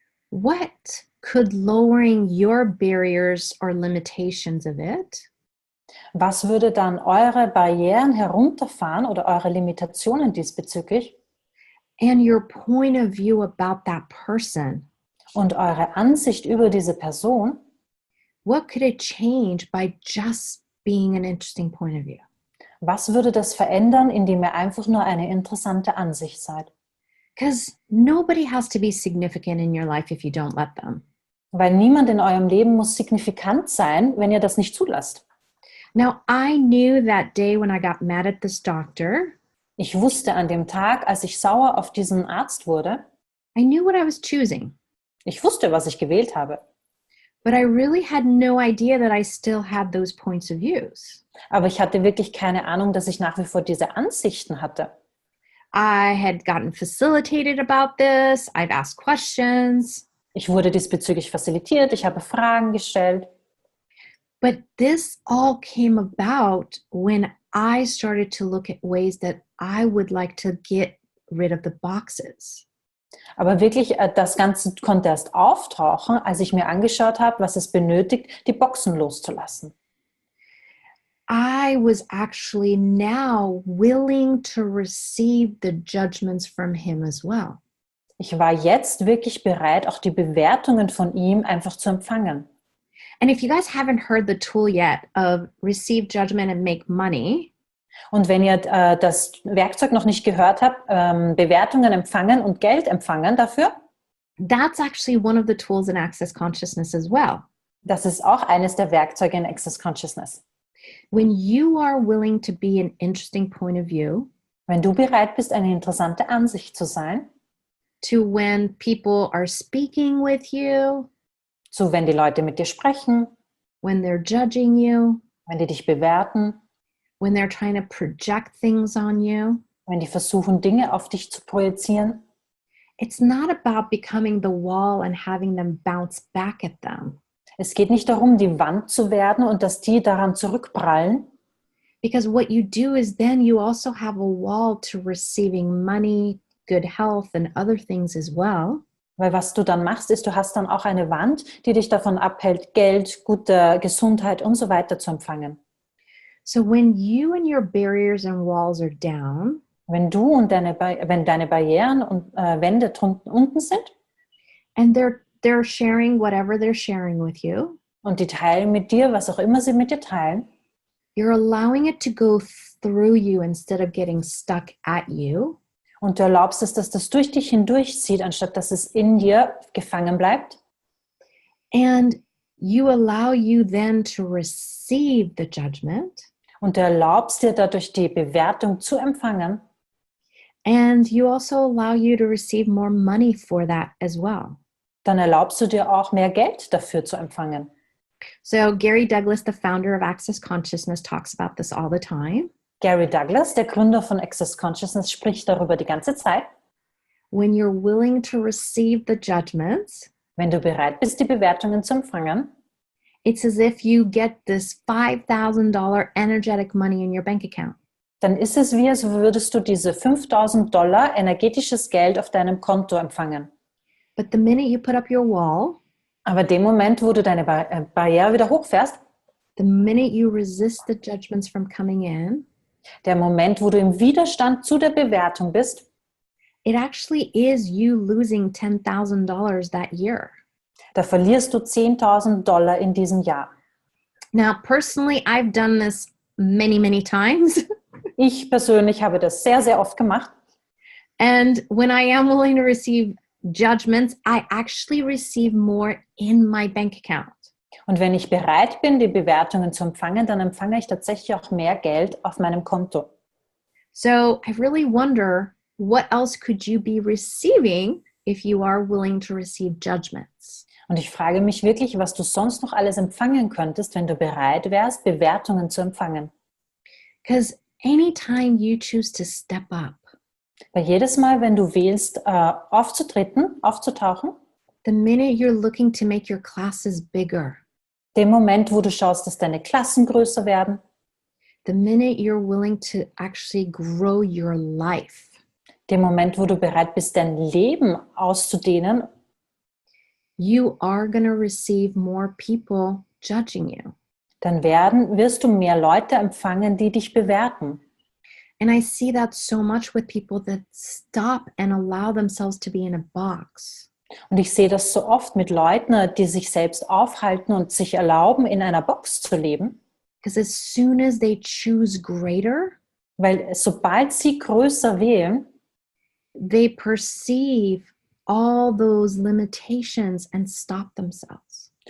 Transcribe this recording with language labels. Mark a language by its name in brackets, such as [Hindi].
[English] What could lowering your barriers or limitations of it [German] was würde dann eure Barrieren herunterfahren oder eure Limitationen diesbezüglich [English] and your point of view about that person? [German] und eure Ansicht über diese Person, [English] What could it change by just being an interesting point of view? [German] was würde das verändern, indem ihr einfach nur eine interessante Ansicht seid? [English] Because nobody has to be significant in your life if you don't let them. [German] Weil niemand in eurem Leben muss signifikant sein, wenn ihr das nicht zulasst. [English] Now, I knew that day when I got mad at this doctor, [German] Ich wusste an dem Tag, als ich sauer auf diesen Arzt wurde, [English] I knew what I was choosing. [German] ich wusste, was ich gewählt habe. [English] But I really had no idea that I still had those points of views. [German] Aber ich hatte wirklich keine Ahnung, dass ich nach wie vor diese Ansichten hatte. [English] I had gotten facilitated about this. I've asked questions. [German] Ich wurde diesbezüglich facilitiert, ich habe Fragen gestellt. [English] But this all came about when I started to look at ways that I would like to get rid of the boxes. [German] Aber wirklich, das Ganze konnte erst auftauchen, als ich mir angeschaut habe, was es benötigt, die Boxen loszulassen. [English] I was actually now willing to receive the judgments from him as well. [German] Ich war jetzt wirklich bereit, auch die Bewertungen von ihm einfach zu empfangen. [English] And if you guys haven't heard the tool yet of receive judgment and make money, [German] Und wenn ihr das Werkzeug noch nicht gehört habt, Bewertungen empfangen und Geld empfangen dafür, [English] that's actually one of the tools in Access Consciousness as well. [German] das ist auch eines der Werkzeuge in Access Consciousness. [English] When you are willing to be an interesting point of view, [German] Wenn du bereit bist, eine interessante Ansicht zu sein, [English] to when people are speaking with you, [German] so wenn die Leute mit dir sprechen, [English] when they're judging you, [German] wenn die dich bewerten, [English] when they're trying to project things on you, [German] wenn die versuchen, Dinge auf dich zu projizieren, [English] it's not about becoming the wall and having them bounce back at them. [German] es geht nicht darum, die Wand zu werden und dass die daran zurückprallen, [English] Because what you do is then you also have a wall to receiving money, good health, and other things as well. [German] weil was du dann machst, ist, du hast dann auch eine Wand, die dich davon abhält, Geld, gute Gesundheit und so weiter zu empfangen. [English] So when you and your barriers and walls are down, [German] Wenn du und wenn deine Barrieren und Wände unten sind [English] and they're sharing whatever they're sharing with you, [German] und die teilen mit dir, was auch immer sie mit dir teilen, [English] you're allowing it to go through you instead of getting stuck at you. [German] und du erlaubst es, dass das durch dich hindurchzieht, anstatt dass es in dir gefangen bleibt. [English] And you allow you then to receive the judgment. [German] Und du erlaubst dir dadurch die Bewertung zu empfangen. [English] And you also allow you to receive more money for that as well. [German] Dann erlaubst du dir auch mehr Geld dafür zu empfangen. [English] So Gary Douglas, the founder of Access Consciousness, talks about this all the time. [German] Gary Douglas, der Gründer von Access Consciousness, spricht darüber die ganze Zeit. [English] When you're willing to receive the judgments, [German] Wenn du bereit bist, die Bewertungen zu empfangen, [English] it's as if you get this $5,000 energetic money in your bank account. [German] dann ist es wie, als würdest du diese $5.000 energetisches Geld auf deinem Konto empfangen. [English] But the minute you put up your wall, [German] Aber dem Moment, wo du deine Barriere wieder hochfährst, [English] the minute you resist the judgments from coming in, [German] der Moment, wo du im Widerstand zu der Bewertung bist, [English] it actually is you losing $10,000 that year. [German] da verlierst du $10.000 in diesem Jahr. [English] Now, personally, I've done this many, many times. [German] Ich persönlich habe das sehr, sehr oft gemacht. [English] And when I am willing to receive judgments, I actually receive more in my bank account. [German] Und wenn ich bereit bin, die Bewertungen zu empfangen, dann empfange ich tatsächlich auch mehr Geld auf meinem Konto. [English] So I really wonder, what else could you be receiving if you are willing to receive judgments? [German] Und ich frage mich wirklich, was du sonst noch alles empfangen könntest, wenn du bereit wärst, Bewertungen zu empfangen. [English] Because anytime you choose to step up, [German] Weil jedes Mal, wenn du wählst, aufzutauchen, [English] the minute you're looking to make your classes bigger, [German] dem Moment, wo du schaust, dass deine Klassen größer werden, [English] the minute you're willing to actually grow your life, [German] dem Moment, wo du bereit bist, dein Leben auszudehnen, [English] you are going to receive more people judging you. [German] dann wirst du mehr Leute empfangen, die dich bewerten. [English] And I see that so much with people that stop and allow themselves to be in a box. [German] Und ich sehe das so oft mit Leuten, die sich selbst aufhalten und sich erlauben, in einer Box zu leben. [English] Because as soon as they choose greater, [German] Weil sobald sie größer wählen, [English] they perceive all those limitations and stop themselves.